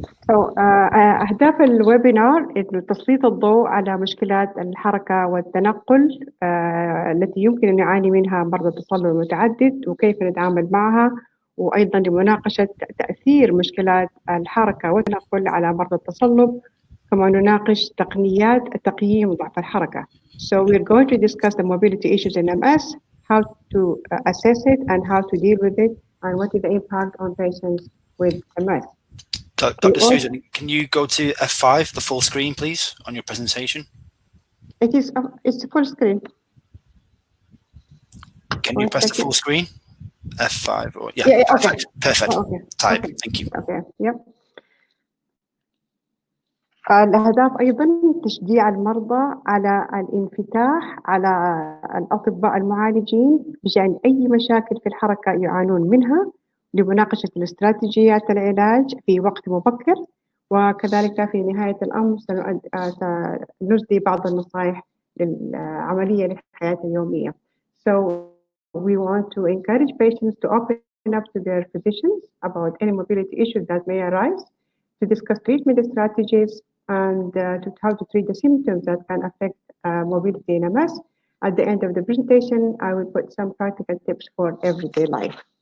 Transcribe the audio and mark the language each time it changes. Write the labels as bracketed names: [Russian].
[Arabic] So, أهداف الويبينار إنه تسليط الضوء على مشكلات الحركة والتنقل التي يمكن أن يعاني منها مرضى التصلب المتعدد وكيف نتعامل معها، وأيضا لمناقشة تأثير مشكلات الحركة والتنقل على مرضى التصلب، كما نناقش تقنيات تقييم ضعف الحركة. [English] So we're going to discuss the mobility issues in MS, how to assess it and how to deal with it, and what is the impact on patients with MS. Dr. Suzan, can you go to F5, the full screen, please, on your presentation? It's full screen. Can you press the full screen? F5 or yeah, perfect. Okay. Perfect. Oh, okay. Type. Okay. Thank you. Okay. Yep. [Arabic] الأهداف أيضا تشجيع المرضى على الانفتاح على الأطباء المعالجين بشأن أي مشاكل في الحركة يعانون منها، لمناقشة الاستراتيجيات العلاج في وقت مبكر، وكذلك في نهاية الأمر سنسدي بعض النصائح للعملية للحياة اليومية. [English] So we want to encourage patients to open up to their physicians about any mobility issues that may arise, to discuss treatment strategies, and how to treat the symptoms that can affect mobility in MS. At the end of the presentation, I will put some practical tips for everyday life.